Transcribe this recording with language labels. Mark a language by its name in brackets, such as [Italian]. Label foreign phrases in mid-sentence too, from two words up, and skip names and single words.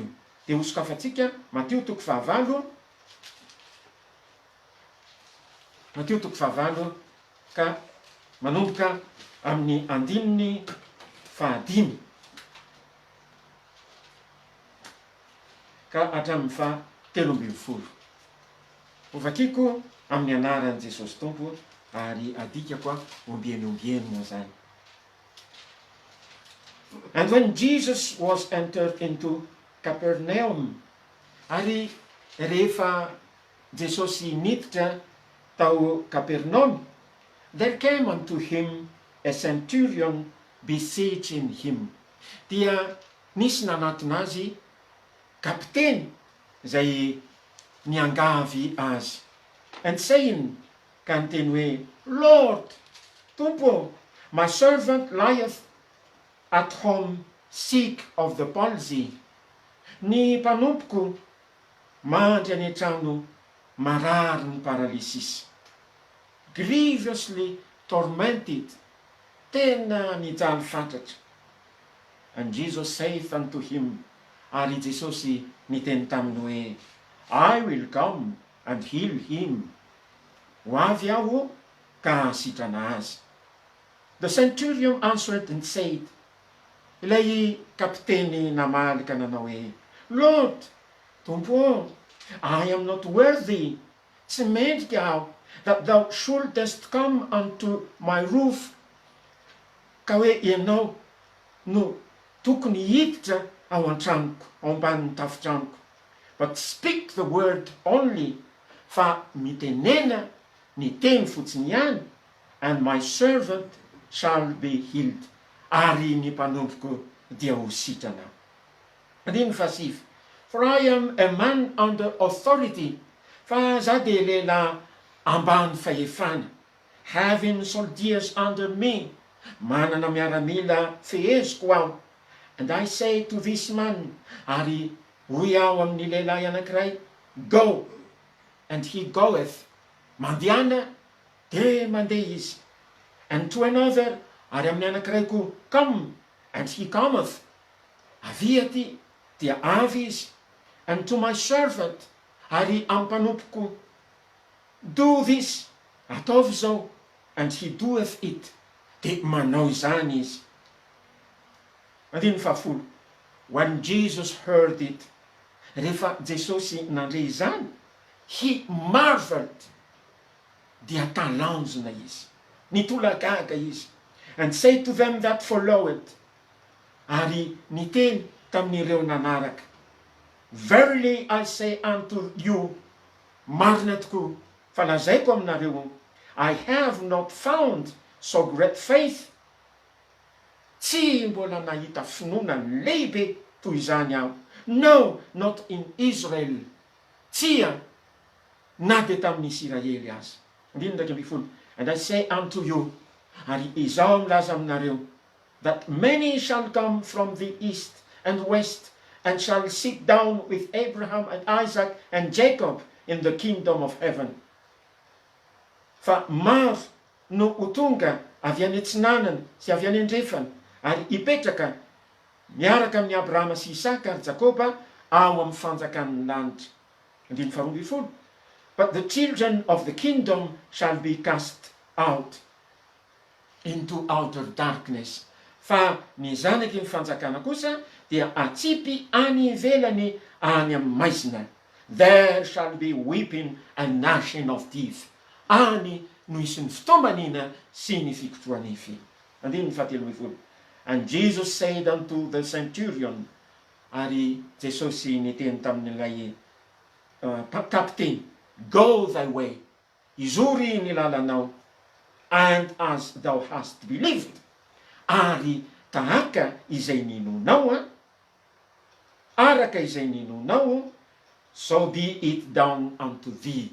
[Malagasy] Dia hosokafatsika Matio 9, Matio 9 ka manomboka amin'ny 15 ka hatramin'ny 17. Ovakiko amin'ny anaran'i Jesosy Tompo, ary adikako ombieny moa zany. [English] And when Jesus was entered into Capernaum, [Malagasy] ary rehefa Jesosy niditra tao Capernaum, [English] there came unto him a centurion beseeching him. [Malagasy] Dia nisy nanatona azy kapiteny zay niangavy azy, [English] and saying, [Malagasy] ka niteny hoe, Lord, Tompo, [English] my servant lieth at home sick of the palsy. [Malagasy] Ny mpanompoko mandry any an-trano marary ny paralysisy, [English] grievously tormented, [Malagasy] tena nijaly fatratra. [English] And Jesus saith unto him, [Malagasy] ary Jesosy niteny taminy hoe, [English] I will come and heal him. [Malagasy] Ho avy aho ka sitrana azy. [English] The centurion answered and said, [Malagasy] ilay kapiteny namaly ka nanao hoe, Lord, Tompo, [English] I am not worthy, [Malagasy] tsy mendrika aho, [English] that thou shouldest come unto my roof, [Malagasy] ka hoe ianao no tokony hiditra ao an-tranoko, ao ambanin'ny tafotranoko. [English] But speak the word only, [Malagasy] fa mitenena ny teny fotsiny ihany, [English] and my servant shall be healed. [Malagasy] Ary ny mpanompoko dia ho sitrana. Andiny fasivy. [English] For I am a man under authority, [Malagasy] fa za de lehilahy ambany fahefana, [English] having soldiers under me, [Malagasy] manana miaramila feheziko aho. [English] And I say to this man, [Malagasy] ary hoy aho amin'ny lehilahy anankiray, [English] go, and he goeth. [Malagasy] Mandiana, de mandeha izy. [English] And to another, [Malagasy] ary amin'ny anankiray koa, [English] come, and he cometh. [Malagasy] Avy aty, dia avy izy. [English] And to my servant, [Malagasy] ary ampanompoko, [English] do this, [Malagasy] ataovy zao, [English] and he doeth it. [Malagasy] De manao izany izy. Andiny fahafolo. [English] When Jesus heard it, [Malagasy] rehefa Jesosy nandre izany, [English] he marveled, [Malagasy] dia talanjona izy, nitolagaga izy, [English] and say to them that followed, [Malagasy] ary niteny tamin'ireo nanaraka, [English] verily I say unto you, [Malagasy] marina tokoa, fa lazaiko aminareo, [English] I have not found so great faith. [Malagasy] Tsy mbola nahita finoana lehibe toy izany aho. [English] No, not in Israel. [Malagasy] Tsia, na de tamin'ny Israely azy. Ndindraiky ambin'ny folo. [English] And I say unto you, [Malagasy] ary izao milaza aminareo, [English] that many shall come from the east and west, and shall sit down with Abraham and Isaac and Jacob in the kingdom of heaven. [Malagasy] Fa maro no ho tonga avy any antsinanana sy avy any andrefana, ary hipetraka miaraka amin'ny Abrahama sy Isaka ary Jakoba ao amin'ny fanjakan'ny lanitra. Andiny faharoa ambin'ny folo. [English] But the children of the kingdom shall be cast out into outer darkness. [Malagasy] Fa ny zanaky ny fanjakana kosa dia atsipy any ivelany any amin'ny maizina. [English] There shall be weeping and gnashing of teeth. [Malagasy] Any no isin'ny fitombaniana sy ny fikotroanify. Andiny fahatelo ambin'ny folo. [English] And Jesus said unto the centurion, [Malagasy] ary Jesosy niteny tamin'ilay kapiteny, [English] go thy way, [Malagasy] izory ny lalanao, [English] and as thou hast believed, [Malagasy] ary tahaka izay ninonao, araka izay ninonao, [English] so be it done unto thee.